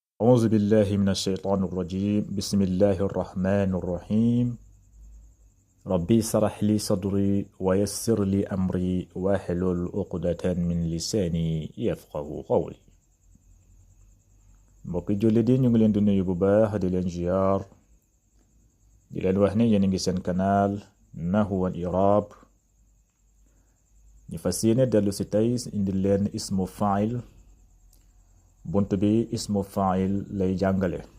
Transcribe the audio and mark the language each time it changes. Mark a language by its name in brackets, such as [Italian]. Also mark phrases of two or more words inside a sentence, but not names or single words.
[Arabic] أعوذ بالله من الشيطان الرجيم بسم الله الرحمن الرحيم ربي اشرح لي صدري ويسر لي أمري واحلل عقدة من لساني يفقه قولي [Wolof] mbokki jullit yi ñu ngi leen di nuyu bu baax di leen ziar di leen wax ne yéen a ngi seen canal Nahwu wal I'rab ñu fas yéene dellu si tey indi leen [Arabic] اسم فاعل [Wolof] bunt bi [Arabic] اسم فاعل [Wolof] lay jàngale